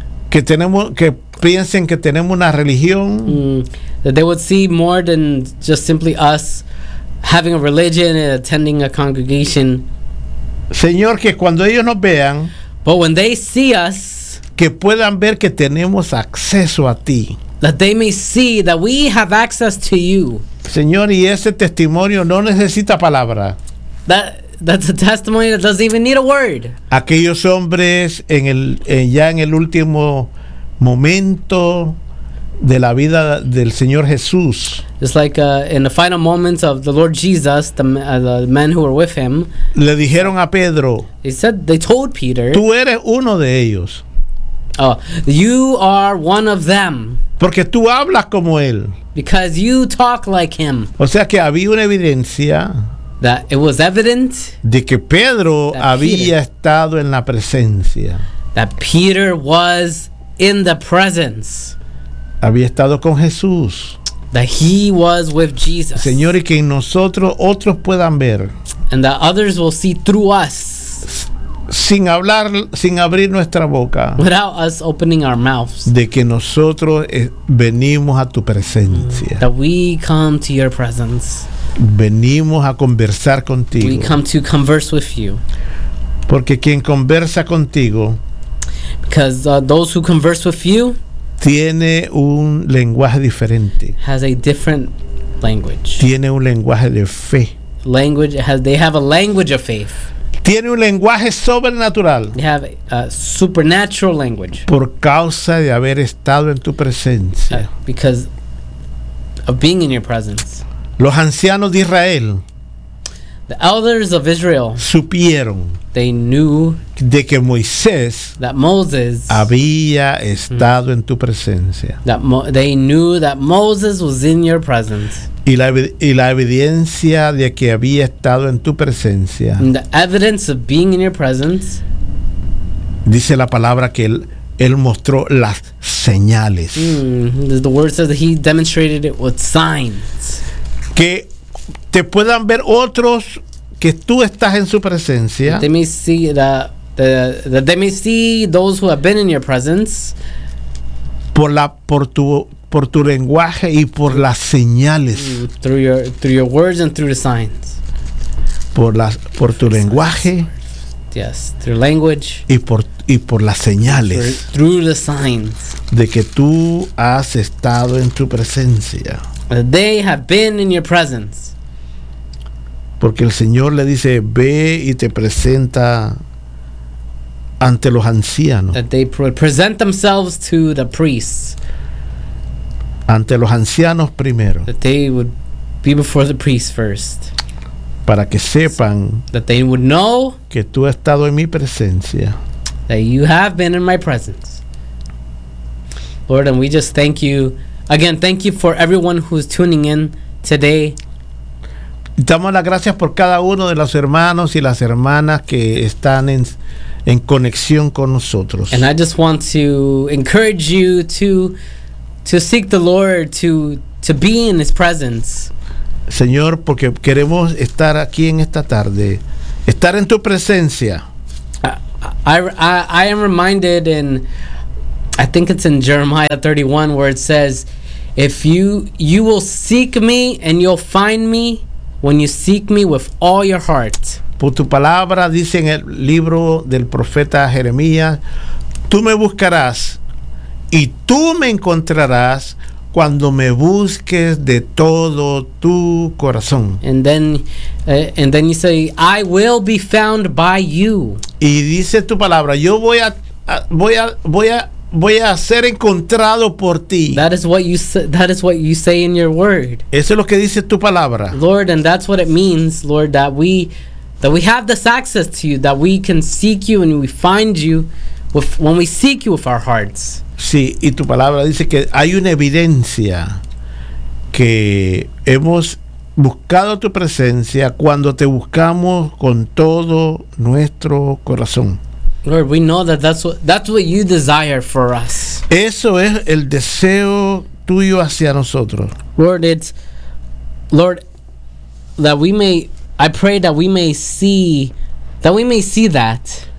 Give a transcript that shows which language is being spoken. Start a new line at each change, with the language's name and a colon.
Spanish: Que piensen que tenemos una religión.
English: That they would see more than just simply us having a religion and attending a congregation.
Spanish: Señor, que cuando ellos nos vean.
English: But when they see us.
Spanish: Que puedan ver que tenemos acceso a ti.
English: That they may see that we have access to you.
Spanish: Señor, y ese testimonio no necesita palabra.
English: That's a testimony that doesn't even need a word.
Spanish: Aquellos hombres ya en el último momento de la vida del Señor Jesús.
English: It's like in the final moments of the Lord Jesus, the men who were with him.
Spanish: Le dijeron a Pedro.
English: They told Peter.
Spanish: Tú eres uno de ellos.
English: Oh, you are one of them.
Spanish: Porque tú hablas como él.
English: Because you talk like him.
Spanish: O sea que había una evidencia.
English: That it was evident.
Spanish: De que Pedro había estado en la presencia.
English: That Peter was in the presence.
Spanish: Había estado con Jesús.
English: That he was with Jesus.
Spanish: Señor, y que en nosotros otros puedan ver.
English: And that others will see through us.
Spanish: Sin hablar, sin abrir nuestra boca.
English: Without us opening our mouths.
Spanish: De que nosotros venimos a tu presencia.
English: That we come to your presence.
Spanish: Venimos a conversar contigo.
English: We come to converse with you.
Spanish: Porque quien conversa contigo.
English: Because those who converse with you.
Spanish: Tiene un lenguaje diferente.
English: Has a different language.
Spanish: Tiene un lenguaje de fe.
English: Language, they have a language of faith.
Spanish: Tiene un lenguaje sobrenatural.
English: You have a supernatural language.
Spanish: Por causa de haber estado en tu presencia.
English: Because of being in your presence.
Spanish: Los ancianos de Israel.
English: The elders of Israel.
Spanish: Supieron.
English: They knew.
Spanish: De que Moisés.
English: That Moses.
Spanish: Había estado en tu presencia.
English: They knew that Moses was in your presence.
Spanish: Y la evidencia de que había estado en tu presencia.
English: And the evidence of being in your presence.
Spanish: Dice la palabra que él mostró las señales.
English: The word says that he demonstrated it with signs.
Spanish: Que te puedan ver otros que tú estás en su presencia.
English: They may see that that they may see those who have been in your presence.
Spanish: Por tu lenguaje y por las señales.
English: Through your words and through the signs.
Spanish: Por tu lenguaje.
English: Yes, through language.
Spanish: Y por las señales.
English: Through the signs.
Spanish: De que tú has estado en tu presencia.
English: They have been in your presence.
Spanish: Porque el Señor le dice, ve y te presenta ante los ancianos.
English: That they present themselves to the priests.
Spanish: Ante los ancianos primero.
English: That they would be before the priests first.
Spanish: Para que sepan.
English: That they would know.
Spanish: Que tú has estado en mi presencia.
English: That you have been in my presence. Lord, and we just thank you. Again, thank you for everyone who's tuning in today.
Spanish: Damos las gracias por cada uno de los hermanos y las hermanas que están en conexión con nosotros.
English: And I just want to encourage you to seek the Lord, to be in his presence.
Spanish: Señor, porque queremos estar aquí en esta tarde, estar en tu presencia.
English: I am reminded in, I think it's in Jeremiah 31, where it says, if you will seek me and you'll find me when you seek me with all your heart.
Spanish: Por tu palabra, dice en el libro del profeta Jeremías, tú me buscarás y tú me encontrarás cuando me busques de todo tu corazón.
English: And then you say, I will be found by you.
Spanish: Y dice tu palabra, yo voy a ser encontrado por ti.
English: That is what you say in your word.
Spanish: Eso es lo que dice tu palabra.
English: Lord, and that's what it means, Lord, that we have this access to you, that we can seek you and we find you when we seek you with our hearts.
Spanish: Sí, y tu palabra dice que hay una evidencia que hemos buscado tu presencia cuando te buscamos con todo nuestro corazón.
English: Lord, we know that's what you desire for us.
Spanish: Eso es el deseo tuyo hacia nosotros.
English: Lord, it's Lord that we may I pray that we may see that.